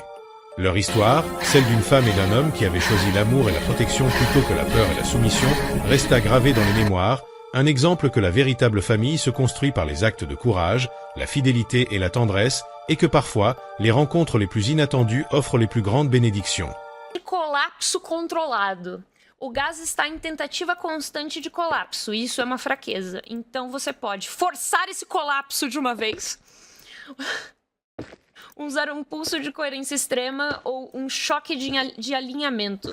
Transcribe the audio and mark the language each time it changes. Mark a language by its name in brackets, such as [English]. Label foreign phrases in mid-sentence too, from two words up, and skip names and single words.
[French] Leur histoire, celle d'une femme et d'un homme qui avaient choisi l'amour et la protection plutôt que la peur et la soumission, resta gravée dans les mémoires, un exemple que la véritable famille se construit par les actes de courage, la fidélité et la tendresse, et que parfois, les rencontres les plus inattendues offrent les plus grandes bénédictions. [Portuguese] Colapso controlado. O gás está em tentativa constante de colapso, e isso é uma fraqueza. Então você pode forçar esse colapso de uma vez, usar um pulso de coerência extrema ou um choque de alinhamento.